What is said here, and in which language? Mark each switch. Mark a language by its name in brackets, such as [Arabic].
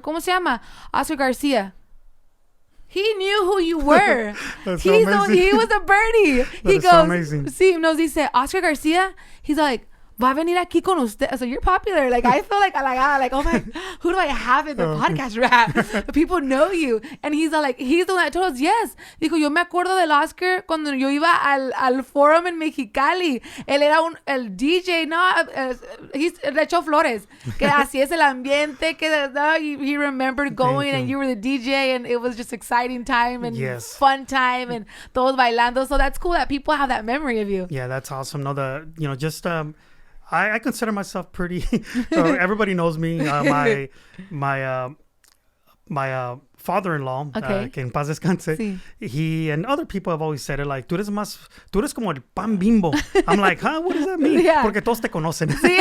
[Spanish] ¿Cómo se llama? [English] Oscar Garcia. He knew who you were. That's so amazing. He was a birdie. He goes, so amazing. [Spanish] Sí, no, dice, Oscar Garcia. [English] He's like, [Spanish] va a venir aquí con usted. [English] So you're popular. Like, I feel like, oh my, who do I have in the podcast rap? People know you. And he's the one that told us, yes. [Spanish] Dijo, yo me acuerdo del Oscar cuando yo iba al forum en Mexicali. Él era el DJ, no, le echó flores. Que así es el ambiente. [English] Que he remembered going and you were the DJ and it was just exciting time and fun time and [Spanish] todos bailando. [English] So that's cool that people have that memory of you. Yeah, that's awesome. No, I consider myself pretty. Everybody knows me. My father-in-law, [Spanish] que en paz descanse, [English] he and other people have always said it like, [Spanish] tú eres como el pan Bimbo. [English] I'm like, huh? What does that mean? [Spanish] Porque todos te conocen.